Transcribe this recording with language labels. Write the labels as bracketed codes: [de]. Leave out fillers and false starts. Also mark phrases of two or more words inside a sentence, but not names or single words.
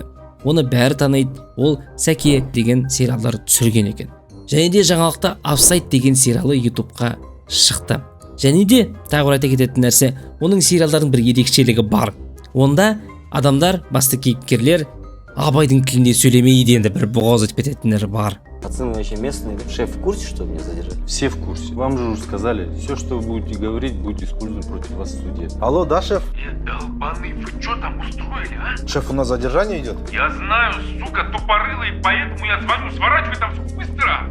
[kk] Оны бәрі таниды, ол Сәке деген сериалдар түсірген екен. Және де жаңалықта Офсайд деген сериалы YouTube'қа шықты. Және де тағы бір айта кететін нәрсе, оның сериалдардың бір ерекшелігі бар. Онда адамдар, басты кейіпкерлер Абайдың тілінде сөйлемейді, енді бір боғауыз айтып кететіндер бар. [ru] Пацаны вообще местные. Шеф в курсе, что меня задержали? Все в курсе. Вам же уже сказали, все, что вы будете говорить, будет использовано против вас в суде. Алло, да, шеф? Долбаный, вы что там устроили, а? Шеф, у нас задержание идет? Я знаю, сука, тупорылый, поэтому я звоню, сворачивай там все быстро.